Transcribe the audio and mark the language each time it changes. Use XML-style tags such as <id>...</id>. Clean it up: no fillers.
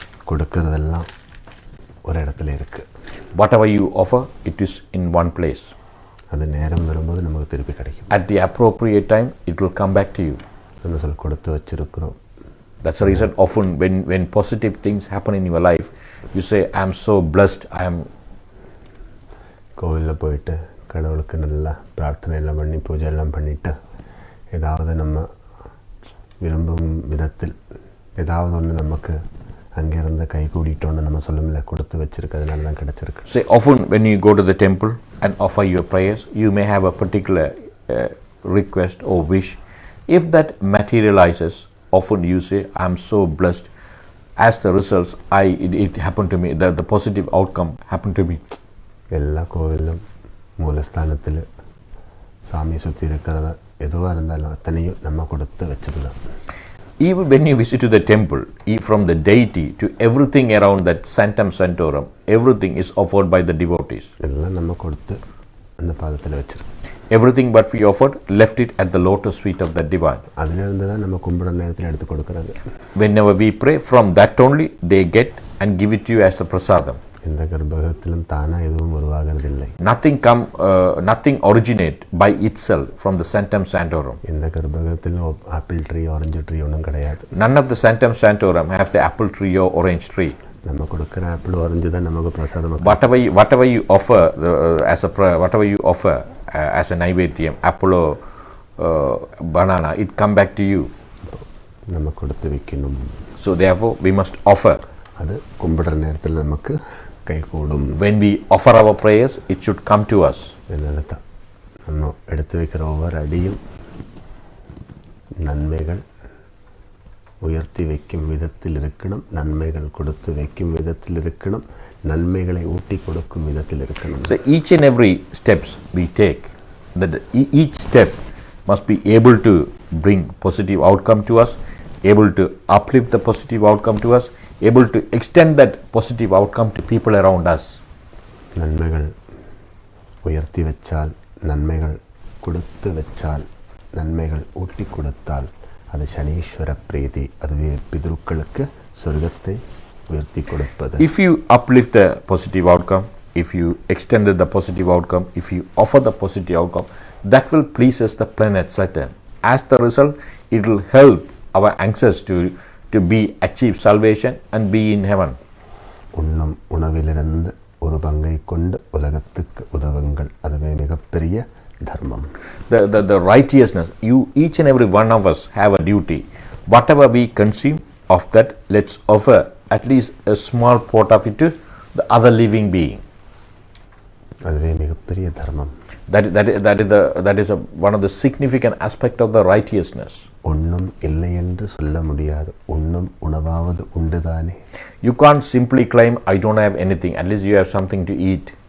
<ta>கொடுக்கிறதெல்லாம் ஒரு இடத்துல இருக்கு.</ta> <en>Whatever you offer, it is in one place.</en> <ta>அது நேரம் வரும்போது நமக்கு திருப்பி கிடைக்கும்.</ta> <en>At the appropriate time, it will come back to you.</en> <ta>நம்ம சொல் கொடுத்து வச்சிருக்கிறோம்.</ta> <en>That's the reason often when positive things happen in your life, you say, I am so blessed, I am.</en> <ta>கோவிலில் போயிட்டு கடவுளுக்கு நல்லா பிரார்த்தனை எல்லாம் பண்ணி பூஜை எல்லாம் பண்ணிவிட்டு ஏதாவது நம்ம விரும்பும் விதத்தில் ஏதாவது ஒன்று நமக்கு அங்கேருந்து கை கூடிட்டோன்னு நம்ம சொல்லுமில்ல, கொடுத்து வச்சிருக்கிறதுனால தான் கிடச்சிருக்கு.</ta> <en>Say often when you go to the temple and offer your prayers, you may have a particular request or wish. If that materializes, often you say, I am so blessed. As the results, it happened to me, the positive outcome happened to me.</en> <ta>எல்லா கோவிலும் மூலஸ்தானத்தில் சாமி சுற்றி இருக்கிறத எதுவாக இருந்தாலும் அத்தனையும் நம்ம கொடுத்து வச்சது தான்.</ta> <en>Even when you visit to the temple, from the deity to everything around that sanctum sanctorum, everything is offered by the devotees.</en> <ta>எல்லாம் நம்ம கொடுத்து அந்த பாதத்தில் வச்சிருக்கோம்.</ta> <en>Everything what we offered, left it at the lotus feet of the divine.</en> <ta>அதிலிருந்து தான் நம்ம கும்பிட நேரத்தில் எடுத்து கொடுக்கறது.</ta> <en>Whenever we pray, from that only they get and give it to you as the prasadam.</en> <ta>இந்த கர்ப்பகத்திலும் தானாக எதுவும் உருவாகிறதில்லை.</ta> <en>Nothing originate by itself from the sanctum sanctorum.</en> <ta>இந்த கர்ப்பகத்தில் ஆப்பிள் ட்ரீ ஆரஞ்சு ட்ரீ ஒன்றும் கிடையாது.</ta> <en>None of the sanctum sanctorum have the apple tree or orange tree.</en> <ta>நம்ம கொடுக்கிற apple orange தான் நமக்கு பிரசாதம்.</ta> <en>Whatever you offer as a naivedyam, apple or banana, it come back to you.</en> <ta>நம்ம கொடுத்து வைக்கணும்.</ta> <en>So therefore we must offer.</en> <ta>அது கும்பிடுற நேரத்தில் நமக்கு கை கூடும்.</ta> <en>When we offer our prayers, it should come to us.</en> <ta>அதனால தான் நம்ம எடுத்து வைக்கிற ஒவ்வொரு அடியும் நன்மைகள் உயர்த்தி வைக்கும் விதத்தில் இருக்கணும், நன்மைகள் கொடுத்து வைக்கும் விதத்தில் இருக்கணும், நன்மைகளை ஊட்டி கொடுக்கும் விதத்தில் இருக்கணும்.</ta> <en>So each and every steps we take, that each step must be able to bring positive outcome to us, able to uplift the positive outcome to us, able to extend that positive outcome to people around us.</en> <ta>நன்மைகள் உயர்த்தி வச்சால், நன்மைகள் கொடுத்து வச்சால், நன்மைகள் ஊட்டி கொடுத்தால் அது சனீஸ்வர பிரீதி, அதுவே பிதர்களுக்கு சொர்க்கத்தை உயர்த்தி கொடுப்பது.</ta> <en>If you uplift the positive outcome, if you extended the positive outcome, if you offer the positive outcome, that will pleases the planet Saturn. As the result, it will help our ancestors to be achieve salvation and be in heaven.</en> <ta>உண்ணும் உணவிலிருந்து ஒரு பங்கை கொண்டு உலகத்துக்கு உதவுங்கள், அதுவே மிகப்பெரிய தர்மம்.</ta> <en>The righteousness, each and every one of us have a duty. Whatever we consume of that, let's offer at least a small part of it to the other living being.</en> <ta>அதுவே மிகப்பெரிய தர்மம்.</ta> <en>That is one of the significant aspect of the righteousness.</en> <ta>ஒன்றும் இல்லை என்று சொல்ல முடியாது, உண்ணும் உணவாவது உண்டுதானே.</ta> <en>You can't simply claim I don't have anything, at least you have something to eat.</en>